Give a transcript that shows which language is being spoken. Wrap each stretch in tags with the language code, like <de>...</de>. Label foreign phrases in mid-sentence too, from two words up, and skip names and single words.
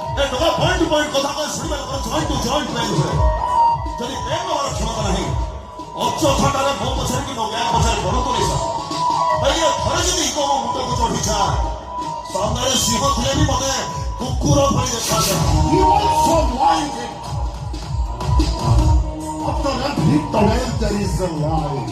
<or>ଟଙ୍କା ପଏଣ୍ଟ ପଏଣ୍ଟ କଥା କହି ଶୁଣିବା ଲୋକର ଜଏଣ୍ଟ ଟୁ ଜଏଣ୍ଟ ପେନ୍ ହୁଏ। ଯଦି ପେନ୍ ହେବାର କ୍ଷମତା ନାହିଁ ଅଯଥାଟାରେ ମୋ ପଛରେ କି ମୋ ବ୍ୟାଗ ପଛରେ ପଡ଼ନ୍ତୁନି ସାର୍। କାହିଁକି ଥରେ ଯଦି ଇଗୋ ମୋ ମୁଣ୍ଡକୁ ଚଢ଼ିଛା ସାମ୍ନାରେ ସିଂହ ଥିଲେ ବି ମତେ କୁକୁର ଭଳି ଦେଖାଯାଏ।</or> <en>You also like it. After every tunnel there is a light.</en>